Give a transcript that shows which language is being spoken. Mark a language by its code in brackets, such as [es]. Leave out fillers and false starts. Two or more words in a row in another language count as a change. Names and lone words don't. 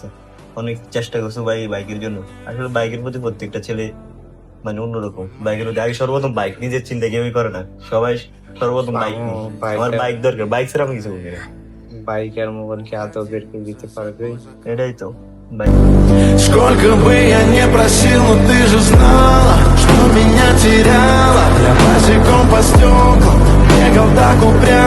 [bn] অনেক চেষ্টা করছো ভাই বাইকের জন্য। আসলে বাইকের প্রতি প্রত্যেকটা ছেলে মানে অন্যরকম। বাইকের প্রতি আগে সর্বপ্রথম বাইক, নিজের চিন্তা কেউই করে না। সবাই সর্বপ্রথম বাইক নিয়ে, আমার বাইক দরকার, বাইক ছাড়া আমি কিছু বলি না। বাইক আর মোবাইলকে আদৌ বের করে দিতে পারবে? এটাই তো বাইক। [ru] Сколько бы я не просил, но ты же знала, что меня теряла. Я босиком по стеклам бегал так упрямо.